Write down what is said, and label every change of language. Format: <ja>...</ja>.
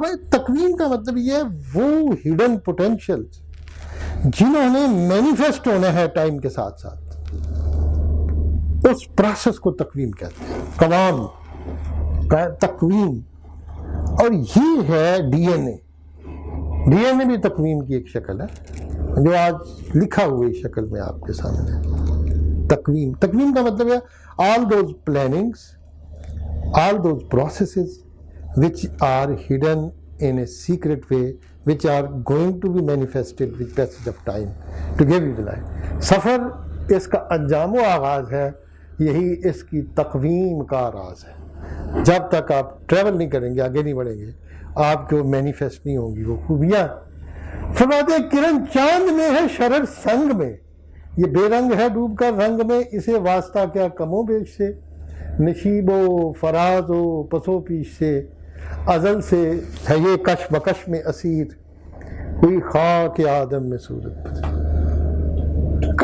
<ur>تقویم کا مطلب یہ ہے وہ ہڈن پوٹینشیل جنہوں نے مینیفیسٹ ہونا ہے ٹائم کے ساتھ ساتھ، اس پروسیس کو تقویم کہتے ہیں. قوام تقویم. اور یہ ہے ڈی این اے. ڈی این اے بھی تقویم کی ایک شکل ہے جو آج لکھا ہوئی شکل میں آپ کے سامنے. تقویم کا مطلب ہے</ur> <en>all those plannings, all those processes which are hidden in a secret way, which are going to be manifested with passage of time to give you the light.</en> <ur>سفر اس کا انجام و آغاز ہے، یہی اس کی تقویم کا راز ہے. جب تک آپ ٹریول نہیں کریں گے، آگے نہیں بڑھیں گے، آپ کو مینیفیسٹ نہیں ہوں گی وہ خوبیاں. فرماتے ہیں کرن چاند میں ہے شرر سنگ میں، یہ بے رنگ ہے ڈوب کر رنگ میں، اسے واسطہ کیا کم و بیش سے، نشیب و فراز و پسو پیش سے، ازل سے ہے یہ کش بکش میں اسیر، ہوئی خاک آدم میں صورت بدل.</ur>